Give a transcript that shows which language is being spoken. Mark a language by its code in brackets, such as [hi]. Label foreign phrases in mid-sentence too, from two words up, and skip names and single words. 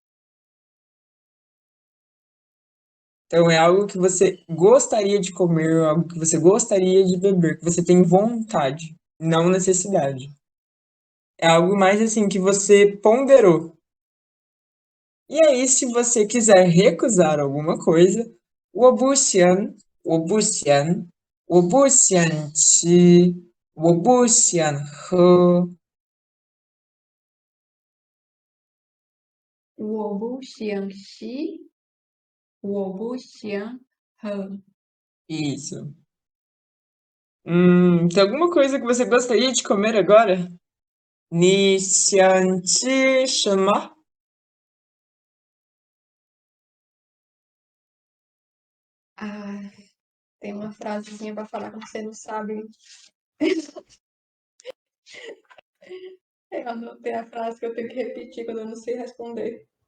[pt] Então é algo que você gostaria de comer, algo que você gostaria de beber, que você tem vontade, não necessidade. É algo mais assim que você ponderou. E aí, se você quiser recusar alguma coisa, [zh] 我不想，我不想，我不想吃，我不想喝. 我不想吃，我不想喝。 [pt] Isso. Tem alguma coisa que você gostaria de comer agora? [zh] 你想吃什么? [pt] Ah, tem uma frasezinha pra falar que você não sabe. Eu anotei a frase que eu tenho que repetir quando eu não sei responder.